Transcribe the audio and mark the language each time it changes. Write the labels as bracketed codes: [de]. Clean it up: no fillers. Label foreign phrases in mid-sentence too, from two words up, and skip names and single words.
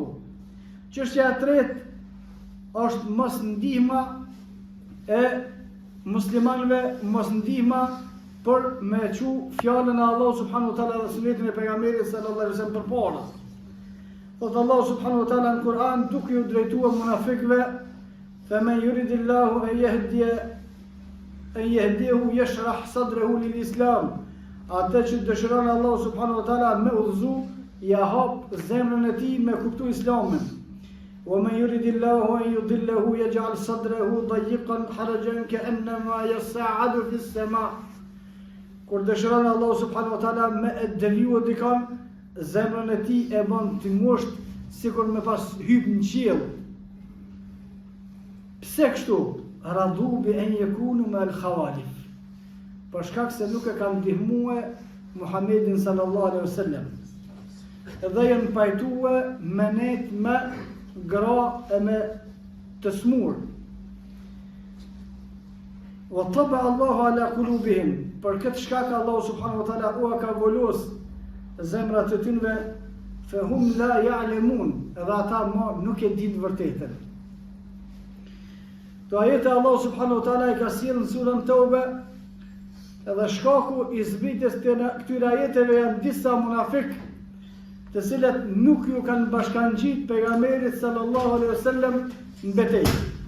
[sq] Çështja e tretë është mos ndihma e muslimanëve, mos ndihma për me çu fjalën e Allahu [ar] سبحانه وتعالى [sq] dhe sunetin e pejgamberit [ar] صلى الله عليه وسلم [sq] përpara. Thotë Allahu [ar] سبحانه وتعالى [sq] në Kur'an duke u drejtuar munafikëve, [ar] "فمن يرد الله أن يهديه يشرح صدره للإسلام." [sq] Atë që dëshiron Allahu [ar] سبحانه وتعالى [sq] me udhëzu, ja hap zemrën e tij me kuptu Islamin. [ar] ومن يرد الله أن يضله يجعل صدره ضيقا حرجا كأنما يصعد في السماء. [sq] Kur dëshiron Allahu [ar] سبحانه وتعالى [sq] me e deviju dikon, zemrën e tij e bën të ngusht sikur me pas hyp në qiell. Pse kështu? [ar] رضوا بأن يكونوا مع الخوالف. [sq] Për shkak se nuk e kanë ndihmuar Muhammedin [ar] صلى الله عليه وسلم. [sq] Dhe janë pajtuar me net me gra e me të smur. [ar] وطبع الله على قلوبهم. [sq] Për këtë shkak Allahu [ar] سبحانه وتعالى [sq] u ka volos zemrat e tyre, [ar] فهم لا يعلمون, [sq] edhe ata nuk e dinë vërtetën. To ajete Allahu [ar] سبحانه وتعالى [sq] e ka sjellë në surën Tauba, edhe shkaku i zbritjes të këtyre ajeteve janë disa munafik, të cilët nuk ju kanë bashkangjit pejgamberit [ar] صلى الله عليه وسلم [sq] në betejë.